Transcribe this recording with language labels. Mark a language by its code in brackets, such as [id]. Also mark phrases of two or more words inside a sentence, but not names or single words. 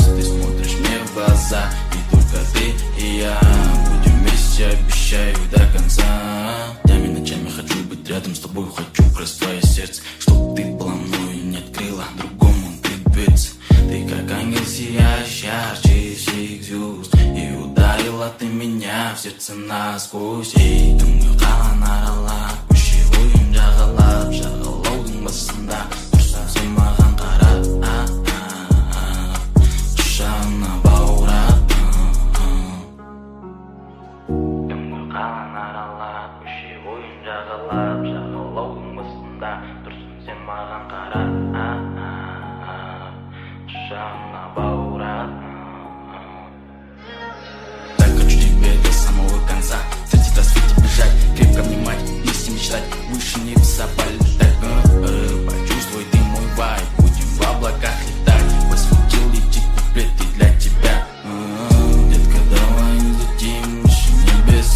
[ru] Ты смотришь мне в глаза, и только ты и я будем вместе, обещаю, до конца. Днями, ночами хочу быть рядом с тобой, хочу красть твое сердце, чтоб ты была мною не открыла другому дверцы. Ты как ангел сияешь ярче всех звезд, и ударила ты меня в сердце насквозь. [kk] И түнгі қалан аралап, көше бойын жағалап, жағалаудың басында тұрсың сен маған қарап, құшағына баурап. Түнгі қалан аралап, көше бойын жағалап, жағалаудың басында тұрсың сен маған қарап, құшағына баурап. [ru] Так хочу тебя до самого конца, встретить на свете, бежать, крепко обнимать, вместе мечтать, выше небеса полетать. Почувствуй ты мой вайб, будем в облаках летать. Посвятил летит куплеты для тебя. Детка, давай летим выше небес.